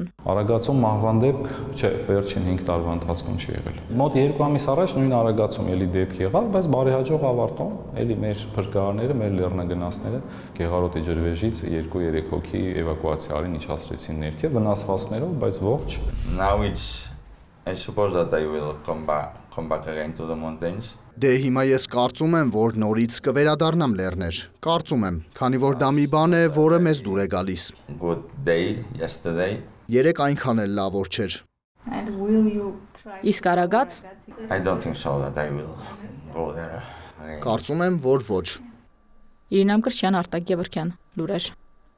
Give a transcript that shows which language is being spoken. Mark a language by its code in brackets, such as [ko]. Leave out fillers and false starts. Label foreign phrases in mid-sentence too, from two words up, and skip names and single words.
[hy] Արագածում մահվան դեպք, չէ, վերջին 5 տարվա ընթացքում չի եղել։ Մոտ 2 ամիս առաջ նույն Արագածում էլի դեպք եղավ, բայց բարեհաջող ավարտում էլի մեր փրկարարները, մեր լեռնագնացները Գեղարոտի ջրվեժից 2-3 հոգի էվակուացիա արին, իջացրեցին ներքև վնասվածքներով, բայց ողջ։ [en] Now I suppose that I will come come back again to the mountains. [hy] Դե հիմա ես կարծում եմ, որ նորից կվերադառնամ լեռներ։ Կարծում եմ, քանի որ դա մի բան է, որը մեզ դուր է գալիս։ [en] Good day yesterday. [hy] Երեք այնքան էլ լավ օր չէր։ Իսկ Արագած [en] I don't think so that I will go there again. [hy] Կարծում եմ, որ ոչ։ Իրինամ Կրչյան, Արտակ Գևորգյան, լուրեր։